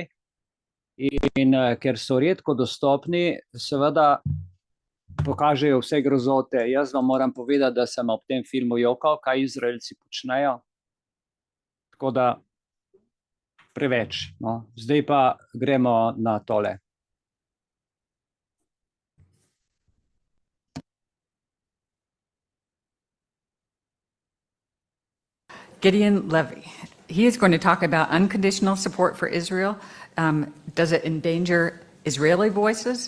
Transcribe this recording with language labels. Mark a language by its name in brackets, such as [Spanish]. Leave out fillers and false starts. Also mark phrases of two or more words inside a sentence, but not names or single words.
[Slovenian] In ker so redko dostopni, seveda pokažejo vse grozote. Jaz vam moram povedati, da sem ob tem filmu jokal, kaj Izraelci počnejo. Tako da preveč. No. Zdaj pa gremo na tole. Gideon Levy. [English] He is going to talk about unconditional support for Israel. Does it endanger Israeli voices?